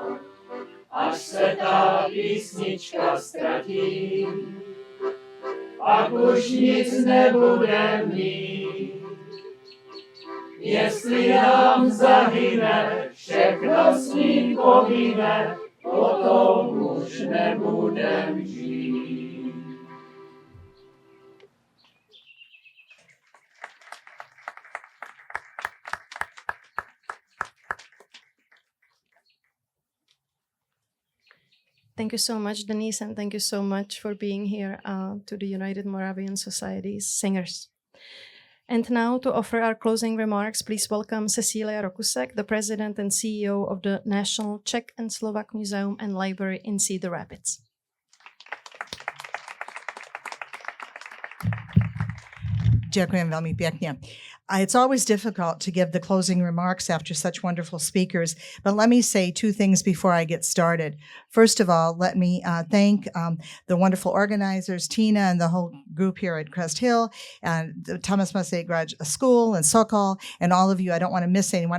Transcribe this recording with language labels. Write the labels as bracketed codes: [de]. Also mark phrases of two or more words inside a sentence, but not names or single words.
[cs] Až se ta písnička ztratí, pak už nic nebude mít. Jestli nám zahyne, všechno s ním pomine, potom už nebudem žít. [en] Thank you so much, Denise, and thank you so much for being here to the United Moravian Society's singers. And now, to offer our closing remarks, please welcome Cecilia Rokusek, the President and CEO of the National Czech and Slovak Museum and Library in Cedar Rapids. [sk] Ďakujem veľmi pekne. [en] It's always difficult to give the closing remarks after such wonderful speakers, but let me say two things before I get started. First of all, let me thank the wonderful organizers, Tina and the whole group here at Crest Hill, and the Thomas Massey Grad School and Sokol, and all of you. I don't want to miss anyone.